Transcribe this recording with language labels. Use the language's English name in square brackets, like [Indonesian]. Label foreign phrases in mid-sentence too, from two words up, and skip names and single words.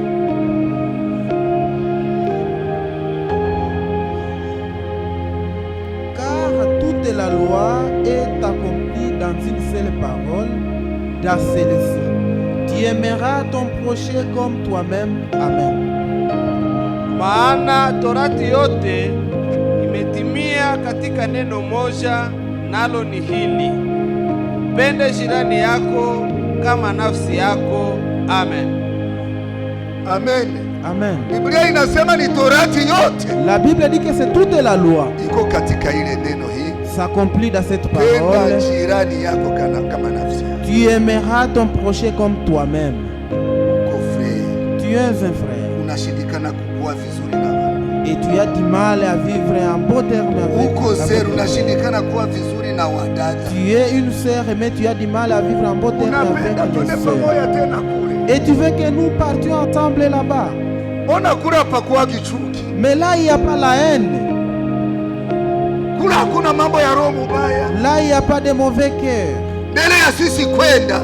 [French] Car toute la loi est accomplie dans une seule parole, dans celle-ci: tu aimeras ton prochain comme toi-même. Amen. [Swahili] Maana torati yote imetimia katika neno moja, nalo ni hili: pende jirani yako kama nafsi yako. Amen. Amen. Amen. Biblia inasema ni torati yote. [French] La Bible dit que c'est toute la loi. [Swahili] Iko katika ile neno hii. [French] S'accomplit dans cette parole. [Swahili] Penda jirani yako kama nafsi yako. [French] Tu aimeras ton prochain comme toi-même. Tu es un frère. [Swahili] Unashindikana kukua vizuri na watu. [French] Et tu as du mal à vivre en bon terme avec [Swahili] uko sœur, unashindikana kuwa vizuri na wadada. [French] Tu es une sœur mais tu as du mal à vivre en bon terme avec les sœurs. Et tu veux que nous partions ensemble là-bas. Mais là il n'y a pas la haine. Là il n'y a pas de mauvais cœur.